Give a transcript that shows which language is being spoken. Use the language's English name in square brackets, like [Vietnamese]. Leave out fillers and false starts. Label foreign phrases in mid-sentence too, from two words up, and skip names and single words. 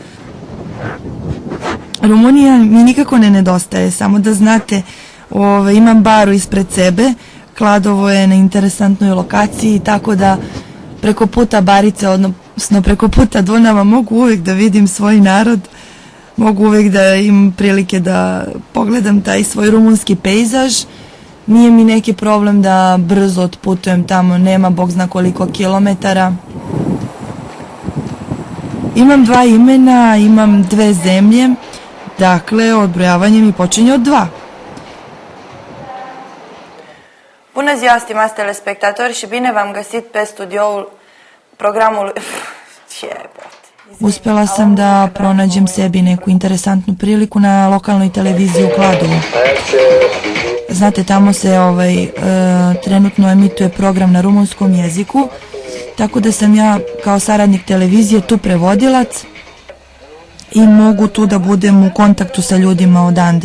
[Serbian] Rumunija mi nikako ne nedostaje, samo da znate, imam baru ispred sebe, Kladovo je na interesantnoj lokaciji, tako da preko puta barice, odnosno preko puta Dunava mogu uvek da vidim svoj narod, mogu uvek da imam prilike da pogledam taj svoj rumunski pejzaž. Nije mi neki problem da brzo otputujem tamo, nema bog zna koliko kilometara. Imam 2 imena, imam 2 zemlje, dakle odbrojavanje mi počinje od 2. [Romanian] Bună ziua, stimați telespectatori, și bine v-am găsit pe studioul programului... [Serbian] Uspela sam da pronađem sebi neku interesantnu priliku na lokalnoj televiziji u Kladovu. Znate, tamo se trenutno emituje program na rumunskom jeziku, tako da sam ja kao saradnik televizije tu prevodilac i mogu tu da budem u kontaktu sa ljudima odande.